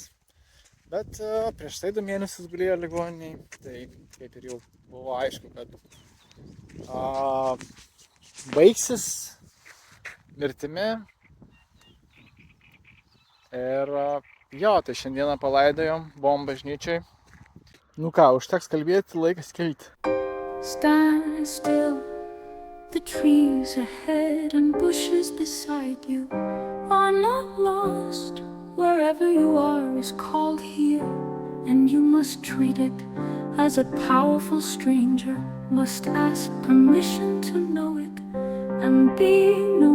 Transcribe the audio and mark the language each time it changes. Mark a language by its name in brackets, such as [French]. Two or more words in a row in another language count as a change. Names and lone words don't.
[Lithuanian] Bet prieš tai 2 mėnesius gulėjo ligoniniai, tai kaip ir jau buvo aišku, kad baigsis mirtimi. Ir tai šiandieną palaidojom, buvom bažnyčiai. Nu ką, užteks kalbėti, laikas kelti. [English] Stand still, the trees ahead and bushes beside you are not lost. Wherever you are is called here, and you must treat it as a powerful stranger, must ask permission to know it, and be known.